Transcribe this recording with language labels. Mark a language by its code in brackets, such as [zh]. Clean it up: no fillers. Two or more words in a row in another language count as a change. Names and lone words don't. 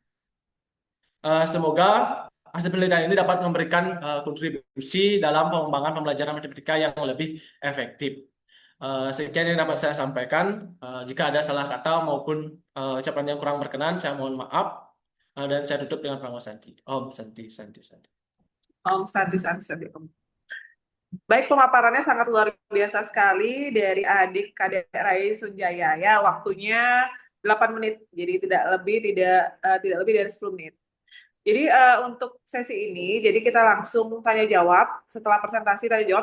[id] Semoga hasil penelitian ini dapat memberikan kontribusi dalam pengembangan pembelajaran matematika yang lebih efektif. Sekian yang dapat saya sampaikan. Jika ada salah kata maupun ucapan yang kurang berkenan, saya mohon maaf. Dan saya tutup dengan pranama Santi. [sa] Om Santi, Santi, Santi. Om Santi, Santi, Santi, Om. [id] Baik, pemaparannya sangat luar biasa sekali dari adik Kadek Rai Sunjaya. Ya, waktunya 8 menit, jadi tidak lebih dari 10 menit. Jadi untuk sesi ini, jadi kita langsung tanya jawab setelah presentasi tanya jawab.